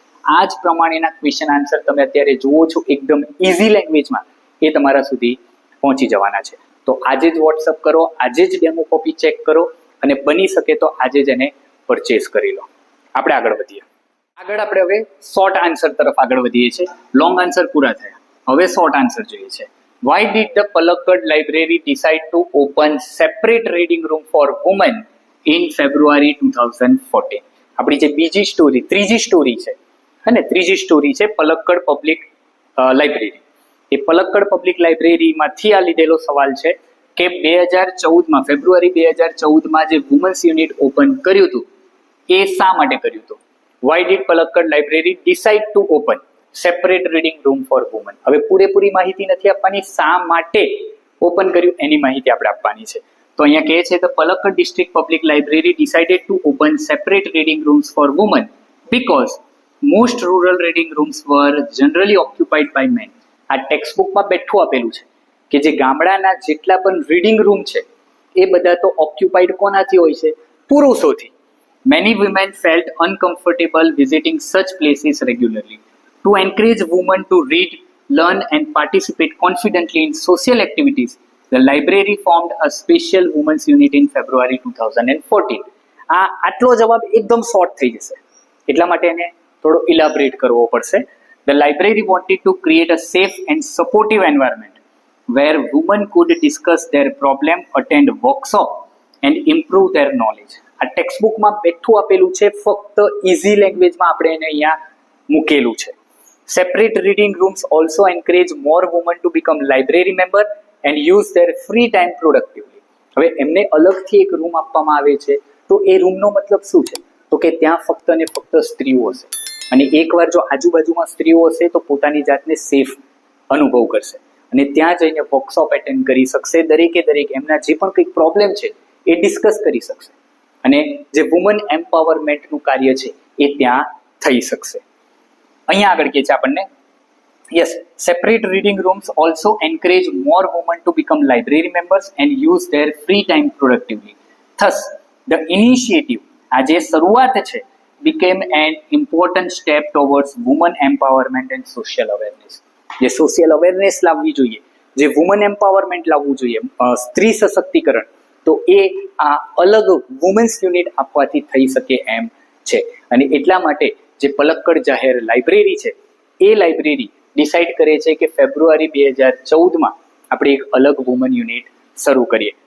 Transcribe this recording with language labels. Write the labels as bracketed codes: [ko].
[gu] આ જ પ્રમાણેના ક્વેશ્ચન આન્સર તમે અત્યારે જુઓ છો એકદમ ઇઝી લેંગ્વેજમાં, એ તમારા સુધી પહોંચી જવાના છે. તો આજે જ વોટ્સઅપ કરો, આજે જ ડેમો કોપી ચેક કરો અને બની શકે તો આજે જ એને પરચેસ કરી લો. આપણે આગળ વધીએ. આગળ આપણે હવે શોર્ટ આન્સર તરફ આગળ વધીએ છીએ. લોંગ આન્સર પૂરા થયા, હવે શોર્ટ આન્સર જોઈએ છે. [en] Why did the Palakkad Library decide to open separate reading room for women in February 2014? [gu] આપણી જે બીજી સ્ટોરી, ત્રીજી સ્ટોરી છે, અને ત્રીજી સ્ટોરી છે પલક્કડ પબ્લિક લાઇબ્રેરી. એ પલક્કડ પબ્લિક લાઇબ્રેરીમાંથી આ લીધેલો સવાલ છે કે 2014માં, ફેબ્રુઆરી 2014માં જે વુમન્સ યુનિટ ઓપન કર્યું હતું એ શા માટે કર્યું હતું? [en] Why did Palakkad Library decide to open separate reading room for woman? [gu] હવે પૂરેપૂરી માહિતી નથી આપવાની, શા માટે ઓપન કર્યું એની માહિતી આપણે આપવાની છે. તો અહીંયા કહે છે તો [en] Palakkad district public library decided to open separate reading rooms for woman because most rural reading rooms were generally occupied by men. [gu] આ ટેક્સ્ટ બુકમાં બેઠું આપેલું છે કે જે ગામડાના જેટલા પણ રીડિંગ રૂમ છે એ બધા તો ઓક્યુપાઇડ કોનાથી હોય છે? પુરુષોથી. [en] Many women felt uncomfortable visiting such places regularly. To encourage women to read, learn and participate confidently in social activities, the library formed a special women's unit in February 2014. [gu] આટલો જવાબ એકદમ short થઈ જશે, એટલા માટે એને થોડો ઇલાબરેટ કરવો પડશે. [en] The library wanted to create a safe and supportive environment where women could discuss their problem, attend workshop and improve their knowledge. [gu] આ ટેક્સ્ટ બુકમાં બેઠું આપેલું છે, ફક્ત ઇઝી લેંગ્વેજમાં આપણે એને અહીંયા મૂકેલું છે. [en] Separate reading rooms also encourage more women to become library member and use their free time productively. [gu] હવે એમને અલગથી એક રૂમ આપવામાં આવે છે, તો એ રૂમનો મતલબ શું છે? તો કે ત્યાં ફક્ત ને ફક્ત સ્ત્રીઓ હશે, અને એકવાર જો આજુબાજુમાં સ્ત્રીઓ હશે તો પોતાની જાતને સેફ અનુભવ કરશે અને ત્યાં જઈને વર્કશોપ એટેન્ડ કરી શકશે. દરેકે દરેક એમના જે પણ કંઈક પ્રોબ્લેમ છે એ ડિસ્કસ કરી શકશે અને જે વુમન એમ્પાવરમેન્ટનું કાર્ય છે એ ત્યાં થઈ શકશે. અહીંયા આગળ કહે છે આપણને, [en] Yes, separate reading rooms also encourage more woman to become library members and use their free time productively. Thus the initiative, [gu] આ જે શરૂઆત છે, [en] became an important step towards women empowerment and social awareness. [gu] જે સોશિયલ અવેરનેસ લાવવી જોઈએ, જે woman empowerment લાવવું જોઈએ, સ્ત્રી સશક્તિકરણ, તો એ આ અલગ વુમન્સ યુનિટ આપવાથી થઈ શકે એમ છે. અને એટલા માટે જે પલક્કડ જાહેર લાઇબ્રેરી છે એ લાઇબ્રેરી ડિસાઇડ કરે છે કે ફેબ્રુઆરી 2014માં આપણે એક અલગ વુમન યુનિટ શરૂ કરીએ.